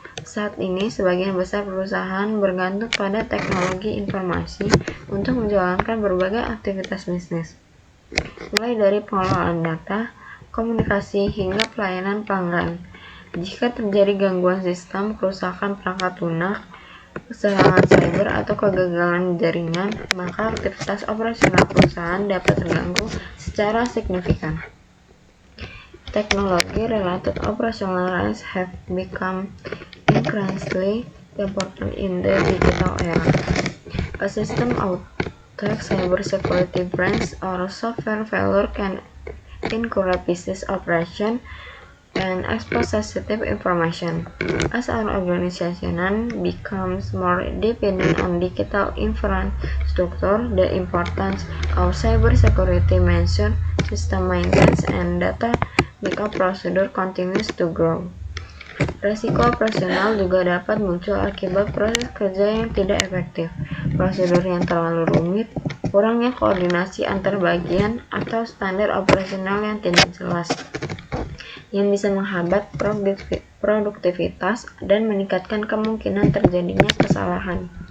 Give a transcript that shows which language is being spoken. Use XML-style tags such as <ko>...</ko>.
<id>Saat ini, sebagian besar perusahaan bergantung pada teknologi informasi untuk menjalankan berbagai aktivitas bisnis, mulai dari pengelolaan data, komunikasi, hingga pelayanan pelanggan. Jika terjadi gangguan sistem, kerusakan perangkat lunak, serangan cyber, atau kegagalan jaringan, maka aktivitas operasional perusahaan dapat terganggu secara signifikan.</id> <en>Technology-related operational risks have become increasingly important in the digital era. A system outage, cybersecurity breach, or software failure can interrupt business operation, and expose sensitive information. As our organization becomes more dependent on digital infrastructure, the importance of cybersecurity measures, system maintenance, and data backup procedure continues to grow.</en> <id>Resiko operasional juga dapat muncul akibat proses kerja yang tidak efektif, prosedur yang terlalu rumit, kurangnya koordinasi antar bagian, atau standar operasional yang tidak jelas, yang bisa menghambat produktivitas dan meningkatkan kemungkinan terjadinya kesalahan.</id>